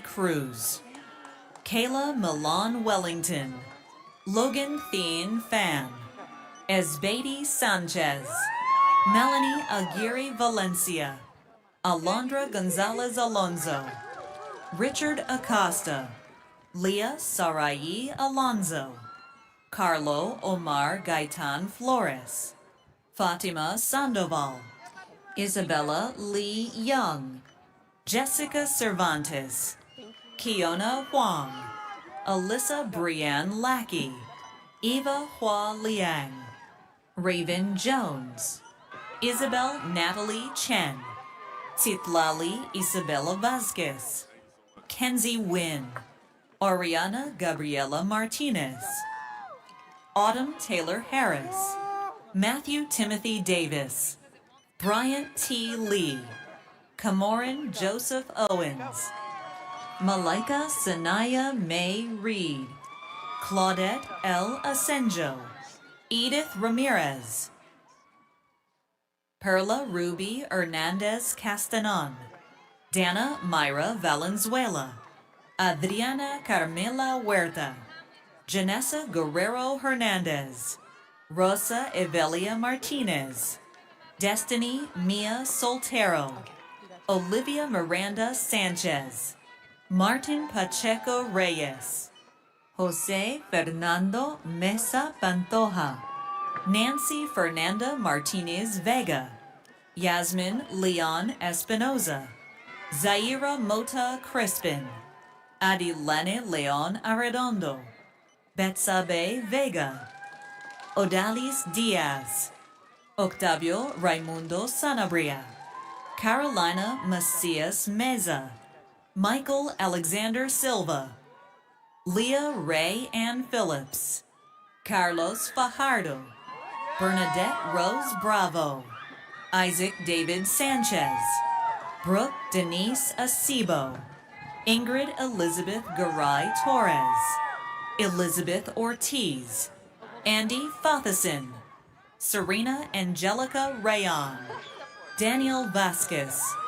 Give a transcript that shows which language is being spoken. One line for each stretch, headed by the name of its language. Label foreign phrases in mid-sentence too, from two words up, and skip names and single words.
English: Cruz, Kayla Milan Wellington, Logan Thien Fan, Esbady Sanchez, Melanie Aguirre Valencia, Alondra Gonzalez Alonso, Richard Acosta, Leah Sarai Alonso, Carlo Omar Gaitan Flores, Fatima Sandoval, Isabella Lee Young, Jessica Cervantes, Kiona Huang, Alyssa Brianne Lackey, Eva Hua Liang, Raven Jones, Isabel Natalie Chen, Citlali Isabella Vasquez, Kenzie Wynn, Oriana Gabriela Martinez, Autumn Taylor Harris, Matthew Timothy Davis, Bryant T. Lee, Camoran Joseph Owens, Malika Sanaya May Reed, Claudette L. Asenjo, Edith Ramirez, Perla Ruby Hernandez Castanon, Dana Myra Valenzuela, Adriana Carmela Huerta, Janessa Guerrero Hernandez, Rosa Evelia Martinez, Destiny Mia Soltero, Olivia Miranda Sanchez, Martin Pacheco Reyes, Jose Fernando Mesa Pantoja, Nancy Fernanda Martinez Vega, Yasmin Leon Espinoza, Zaira Mota Crispin, Adilene Leon Arredondo, Betsabe Vega, Odalis Diaz, Octavio Raimundo Sanabria, Carolina Macias Meza, Michael Alexander Silva, Leah Ray Ann Phillips, Carlos Fajardo, Bernadette Rose Bravo, Isaac David Sanchez, Brooke Denise Acebo, Ingrid Elizabeth Garay Torres, Elizabeth Ortiz, Andy Fotheson, Serena Angelica Rayon, Daniel Vasquez,